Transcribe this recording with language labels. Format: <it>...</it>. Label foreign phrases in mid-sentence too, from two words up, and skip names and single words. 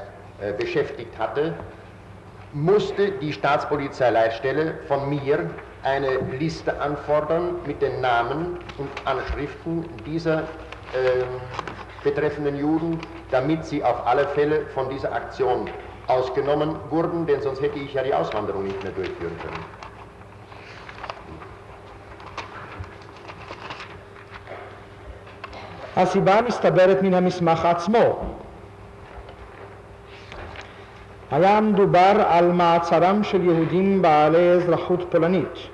<de>beschäftigt hatte, musste die Staatspolizeileitstelle von mir eine Liste anfordern mit den Namen und Anschriften dieser betreffenden Juden, damit sie auf alle Fälle von dieser Aktion ausgenommen wurden, denn sonst hätte ich ja die Auswanderung nicht mehr durchführen können.</de> <he>הסיבה מסתברת מן המסמך עצמו. היה מדובר על מעצרם של יהודים בעלי אזרחות פולנית.</he>